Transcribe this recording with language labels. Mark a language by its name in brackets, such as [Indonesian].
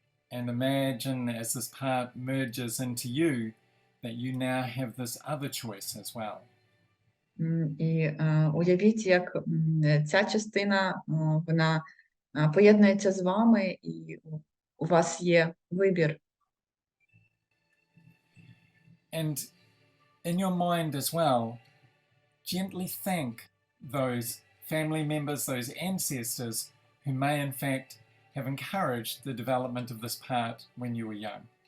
[English] And imagine as this part merges into you that you now have this other choice as well. [Ukrainian] І уявіть, як ця частина, вона поєднується з вами, і у вас є вибір. [English] And in your mind as well, gently thank those family members, those ancestors who may in fact have encouraged the development of this part when you were young.